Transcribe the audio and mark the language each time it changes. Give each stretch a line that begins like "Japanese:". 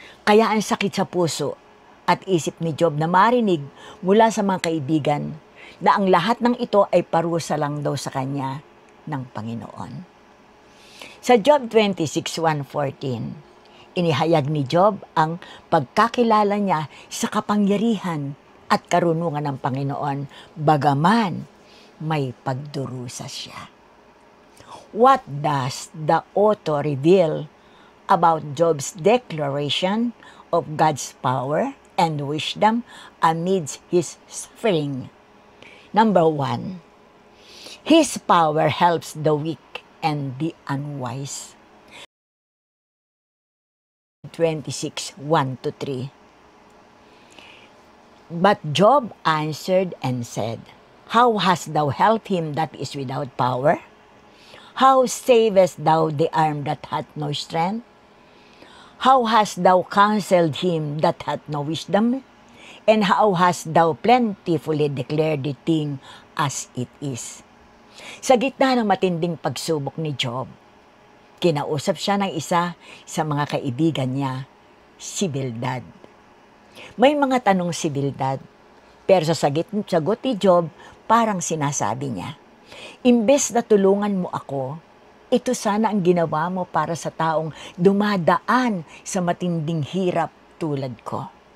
Filipino: Kaya ang sakit sa puso at isip ni Job na marinig mula sa mga kaibigan na ang lahat ng ito ay parusa lang daw sa kanya ng Panginoon. Sa Job 26:1-14, inihayag ni Job ang pagkakilala niya sa kapangyarihan at karunungan ng Panginoon, bagaman may pagdurusa siya.
English: What does the author reveal about Job's declaration of God's power and wisdom amidst his suffering? Number 1, his power helps the weak and the unwise. 26:1-3. But Job answered and said, How hast thou helped him that is without power? How savest thou the arm that hath no strength? How hast thou counseled him that hath no wisdom? And how hast thou plentifully declared the thing as it is?
Filipino: Sa gitna ng matinding pagsubok ni Job, kinausap siya ng isa sa mga kaibigan niya, si Bildad. May mga tanong si Bildad, pero sa sagot ni Job, parang sinasabi niya, imbes na tulungan mo ako, ito sana ang ginawa mo para sa taong dumadaan sa matinding hirap tulad ko.